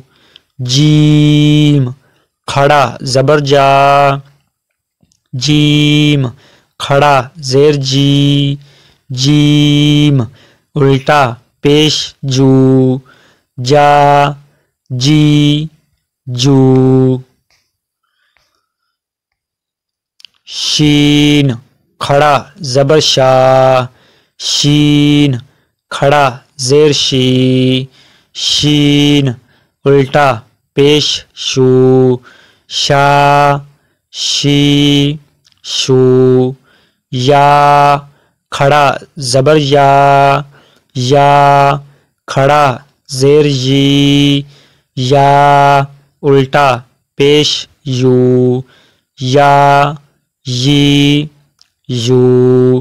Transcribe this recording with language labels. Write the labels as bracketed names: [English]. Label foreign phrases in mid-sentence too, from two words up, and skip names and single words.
[Urdu] جیم کھڑا زبر جا، جیم کھڑا زیر جی، جیم الٹا پیش جو، جا جی جو. شین کھڑا زبر شا، شین کھڑا زیر شی، شین الٹا پیش شو، شا شی شو. یا کھڑا زبر یا، یا کھڑا زیر یی، یا الٹا پیش یو، یا یی یو.